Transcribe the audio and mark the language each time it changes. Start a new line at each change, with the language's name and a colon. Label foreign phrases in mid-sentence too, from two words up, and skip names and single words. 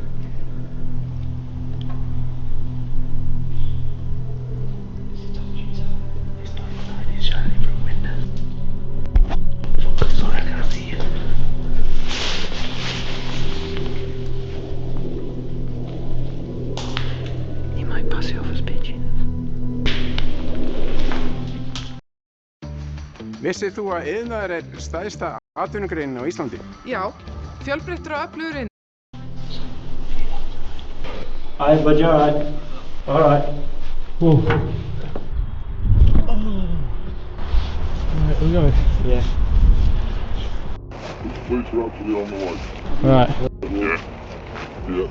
English: He's not inside, he's shining through a window. Fuck, sorry, I can't see you. He might pass it off as pigeons.
Icelandic: Vissið þú að iðnaður stærsta atvinnugreinin á Íslandi? Já, fjölbreyttur og öflugur iðnaður.
English: Alright, bud, you alright? Alright. Alright, we're going. Yeah. The police are actually on the way. Alright. Yeah. Yeah.